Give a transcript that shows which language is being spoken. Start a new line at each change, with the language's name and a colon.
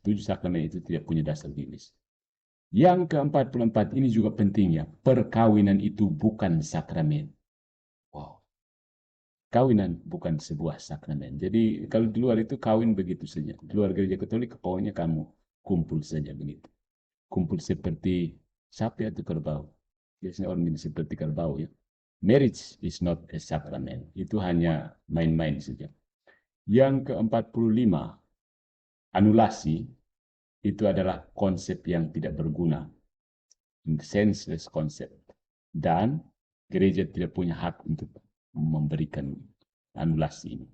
Indonesian: 7 sakramen itu tidak punya dasar biblis. Yang ke-44 ini juga penting ya, perkawinan itu bukan sakramen. Wow. Kawinan bukan sebuah sakramen. Jadi kalau di luar itu kawin begitu saja. Di luar gereja Katolik pokoknya kamu kumpul saja begitu. Kumpul seperti sapi atau kerbau. Biasanya orang ini seperti kerbau ya.
English: Marriage is not a sacrament.
Indonesian: Itu hanya main-main saja. Yang ke-45, anulasi itu adalah konsep yang tidak berguna.
English: Senseless concept.
Indonesian: Dan gereja tidak punya hak untuk memberikan anulasi ini.